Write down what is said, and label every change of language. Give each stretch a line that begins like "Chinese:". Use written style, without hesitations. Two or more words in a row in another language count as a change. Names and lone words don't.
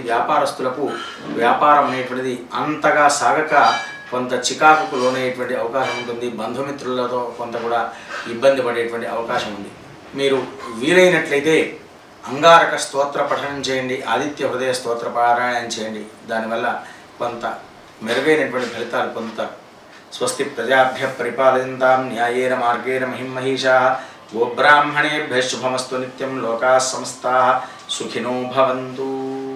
Telugu: వ్యాపారస్తులకు వ్యాపారం అనేటువంటిది అంతగా సాగక కొంత చికాకుకు లోనయ్యేటువంటి అవకాశం ఉంటుంది। బంధుమిత్రులతో కొంత కూడా ఇబ్బంది పడేటువంటి అవకాశం ఉంది। మీరు వీలైనట్లయితే అంగారక స్తోత్ర పఠనం చేయండి, ఆదిత్య హృదయ స్తోత్ర పారాయణం చేయండి, దానివల్ల కొంత మెరుగైనటువంటి ఫలితాలు పొందుతారు।
Sanskrit: స్వస్తి ప్రజాభ్య పరిపాలయంతాం న్యాయేన మార్గేణ మహిమహీషాః గోబ్రాహ్మణేభ్యః శుభమస్తు నిత్యం లోకాః సమస్తాః సుఖినో భవంతు।